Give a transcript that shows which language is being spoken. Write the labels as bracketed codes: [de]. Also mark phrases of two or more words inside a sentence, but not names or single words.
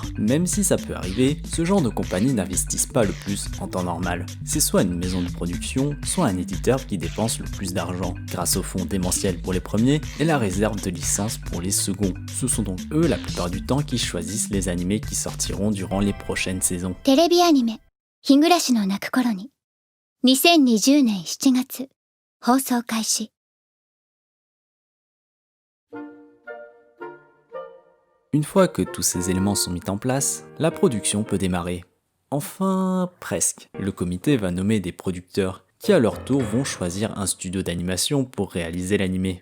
[fr] Même si ça peut arriver, ce genre de compagnie n'investissent pas le plus en temps normal. C'est soit une maison de production, soit un éditeur qui dépense le plus d'argent, grâce au fonds démentiel pour les premiers et la réserve de licences pour les seconds. Ce sont donc eux la plupart du temps qui choisissent les animés qui sortiront durant les prochaines saisons. [ja] テレビアニメ「日暮らしの泣く頃に」2020年7月放送開始。 [fr] Une fois que tous ces éléments sont mis en place, la production peut démarrer. Enfin, presque. Le comité va nommer des producteurs qui à leur tour vont choisir un studio d'animation pour réaliser l'animé.